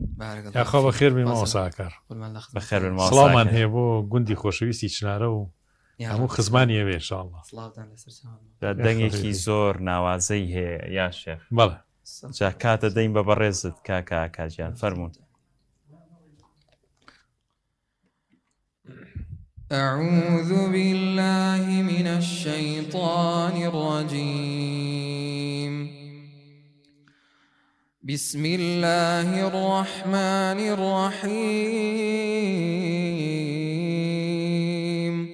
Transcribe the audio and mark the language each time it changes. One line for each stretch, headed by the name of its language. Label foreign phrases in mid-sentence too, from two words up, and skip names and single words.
Central Kurdish: یاخوا بەخێر بێن ماوەسا ئاکار. بەخێر بێن. سڵامان هەیە بۆ گوندی خۆشەویستی چنارە و هەموو خزمانی ئەوێ ئینشاءڵڵا. دەنگێکی زۆر ناوازەی هەیە
Arabic: یا شێخ.
Central Kurdish: بەڵێ، جا کاتە دەین بە بەڕێزت کاکە ئاکاجیان، فەرموون.
Arabic: أعوذ بالله من الشيطان الرجيم. بسم الله الرحمن الرحيم.